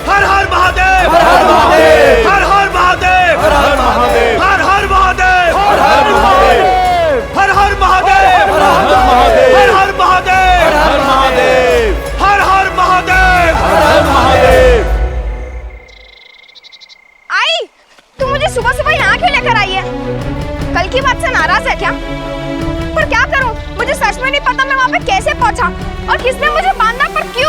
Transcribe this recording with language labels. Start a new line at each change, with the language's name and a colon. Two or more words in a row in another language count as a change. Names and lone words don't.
Hindi: हर हर महादेव, हर हर महादेव, हर हर महादेव, हर हर महादेव, हर हर महादेव, हर हर महादेव, हर हर महादेव, हर हर महादेव, हर हर महादेव, हर हर महादेव, हर हर महादेव, हर हर महादेव। आई, तुम मुझे सुबह सुबह यहाँ क्यों लेकर आई है? कल की बात से नाराज है क्या? पर क्या करूं? मुझे सच में नहीं पता मैं वहाँ पे कैसे पहुँचा और किसने मुझे बांधा, पर क्यों?